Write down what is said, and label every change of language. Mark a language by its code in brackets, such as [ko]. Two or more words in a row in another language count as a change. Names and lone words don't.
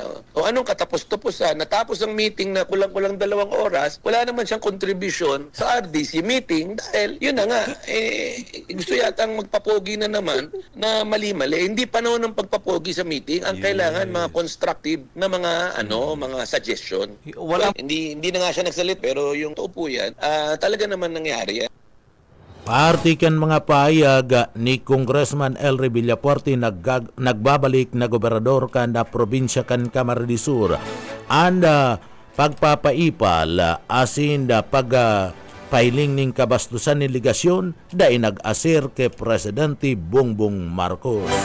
[tl] O anong katapos-tapusan? Natapos ang meeting na kulang-kulang 2 oras, wala naman siyang kontribusyon sa RDC meeting dahil yun na nga, gusto yatang magpapogi na naman na mali-mali. Hindi panahon ng pagpapogi sa meeting. Ang kailangan mga constructive na mga suggestion. Hindi na nga siya nagsalit pero yung totoo po yan, talaga naman nangyari yan. [bik] Party kan mga pahayag ni Congressman Elry Villafuerte nagbabalik na gobernador kan na probinsya kan Camarines Sur. And pagpapaipal asin pagpailing ning kabastusan ni Legasyon dahil nag-asir kay Presidente Bongbong Marcos.